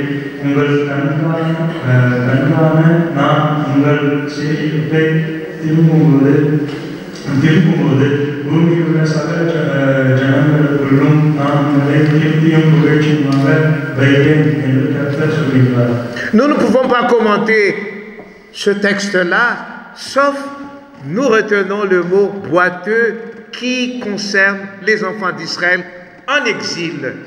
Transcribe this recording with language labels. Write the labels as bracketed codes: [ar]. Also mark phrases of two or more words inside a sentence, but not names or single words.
[ta] உங்கள் கண்காண நான் உங்கள் செய்தியை திருப்பும்போது பூமியில் உள்ள சகல ஜனங்களுக்குள்ளும் நான் உங்களை கீர்த்தியும் புகழ்ச்சியுமாக வைத்தேன் என்று கர்த்தர் சொல்கிறார். [fr] Nous ne pouvons pas commenter ce texte-là, sauf nous retenons le mot boiteux qui concerne les enfants d'Israël en exil.